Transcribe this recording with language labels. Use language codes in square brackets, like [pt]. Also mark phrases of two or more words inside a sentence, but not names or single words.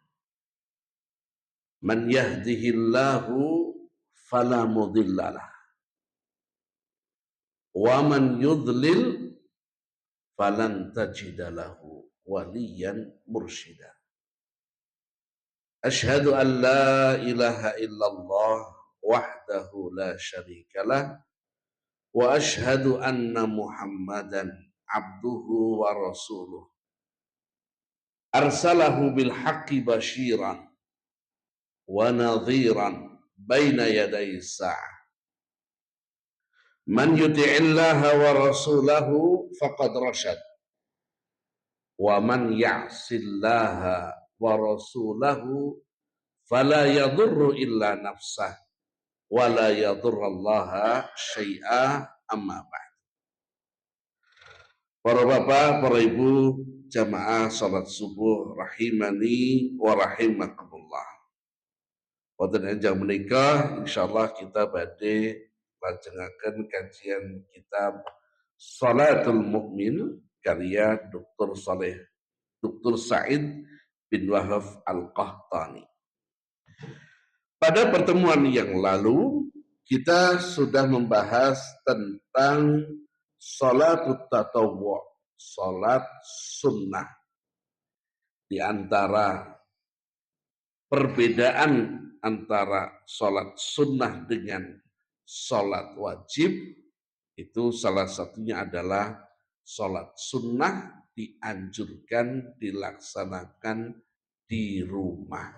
[ar] من يهده الله فلا مضل له ومن يضلل فلن تجد له وليا مرشدا. أشهد أن لا إله إلا الله وحده لا شريك له وأشهد أن محمدا عبده ورسوله. أرسله بالحق بشيرا ونذيرا بين يدي الساعة. من يطع الله ورسوله فقد رشد ومن يعص الله ورسوله فلا يضر إلا نفسه ولا يضر الله شيئا أما بعد. [id] Para bapak, para ibu, jamaah salat subuh [ar] رحمني ورحمكم الله. [jv] Wonten enjang menika insyaallah kita badhe lajengaken kajian kitab Salatul Mu'min karya Dr. Said bin Wahab Al-Qahtani. [id] Pada pertemuan yang lalu kita sudah membahas tentang [ar] صلاة التطوع, [id] salat sunnah. Di antara perbedaan antara salat sunnah dengan salat wajib, itu salah satunya adalah salat sunnah dianjurkan dilaksanakan di rumah.